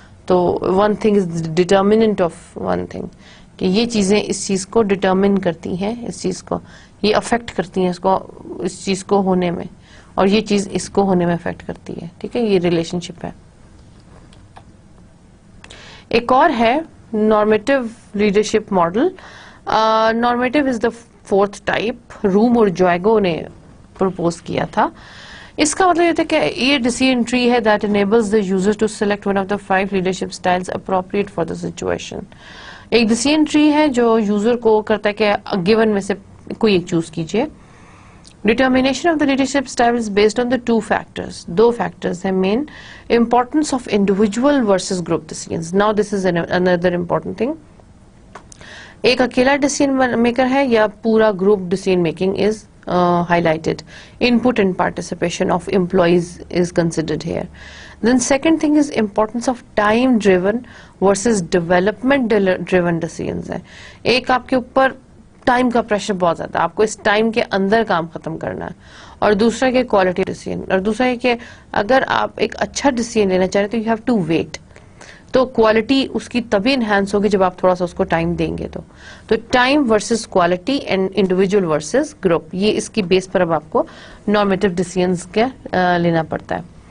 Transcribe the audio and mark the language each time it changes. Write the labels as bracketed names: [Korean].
[Hindi] तो [English] one thing is determinant of one thing, [Hindi] कि ये चीजें इस चीज को डिटर्मिन करती हैं, इस चीज को ये अफेक्ट करती हैं इसको, इस चीज को होने में, और ये चीज इसको होने में अफेक्ट करती है. ठीक है. ये रिलेशनशिप है. एक और है normative leadership model. [English] Normative is the 4th type. [Hindi] Room और जॉयगो ने प्रपोज किया था. इसका मतलब ये था कि ये डिसीजन ट्री है [English] That enables the user to select one of the 5 leadership styles appropriate for the situation. [Hindi] एक डिसीजन ट्री है जो यूजर को करता है कि गिवन में से कोई एक चूज कीजिए. [English] Determination of the leadership style is based on the 2 factors. [Hindi] 2 factors है main. [English] Importance of individual versus group decisions. Now this is another important thing. [Hindi] एक अकेला डिसीजन मेकर है या पूरा group decision making is highlighted. [English] Input and participation of employees is considered here. Then second thing is importance of time driven versus development driven decisions है. [Hindi] एक आपके ऊपर time का प्रेशर बहुत ज्यादा, आपको इस टाइम के अंदर काम खत्म करना है. और दूसरा के क्वालिटी डिसीजन, और दूसरा है कि अगर आप एक अच्छा डिसीजन लेना चाह रहे तो [English] You have to wait. [Hindi] तो क्वालिटी उसकी तभी इनहैंस होगी जब आप थोड़ा सा उसको टाइम देंगे. तो time versus quality and individual versus group, ये इसकी बेस पर अब आपको नॉर्मेटिव डिसीजंस के लेना पड़ता है.